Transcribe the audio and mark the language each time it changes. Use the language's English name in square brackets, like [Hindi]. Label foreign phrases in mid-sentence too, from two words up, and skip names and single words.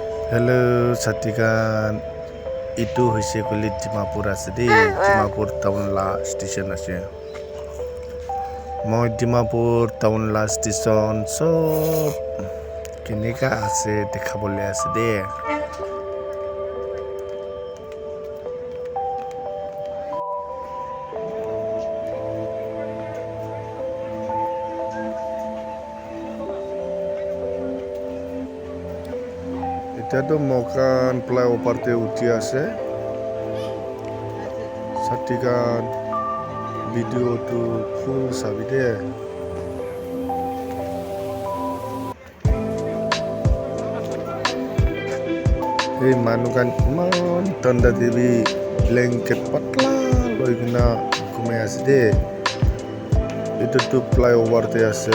[Naga Pidgin] Hello, Satikan. Itu hoise kuli Dimapur ase de. Dimapur town la station ase. Moi Dimapur town la station sob kenika ase dekhabole ase de. Eta to mokan flyover te uthi ase. Satikan video to full sabi de. Hey manukan iman tanda devi blanket patla loi kena घूमे ase de. Itu to flyover te ase.